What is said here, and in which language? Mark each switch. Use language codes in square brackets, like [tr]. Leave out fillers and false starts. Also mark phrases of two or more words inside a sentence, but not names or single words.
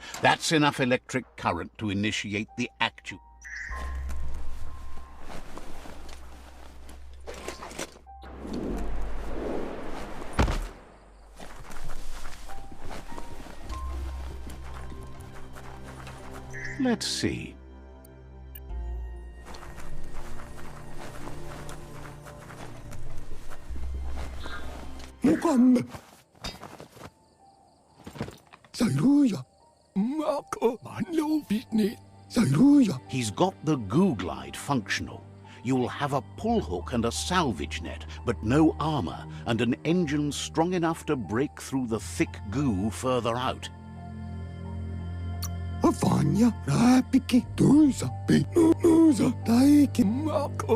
[en] That's enough electric current to initiate the actuator. Let's see. Mukamme. Saluja. Mako manlo bitni. Saluja. He's got the goo glide functional. You'll have a pull hook and a salvage net, but no armor, and an engine strong enough to break through the thick goo further out. Avanya, Rapiki, Dusa, Nusa, Taiki, Mako,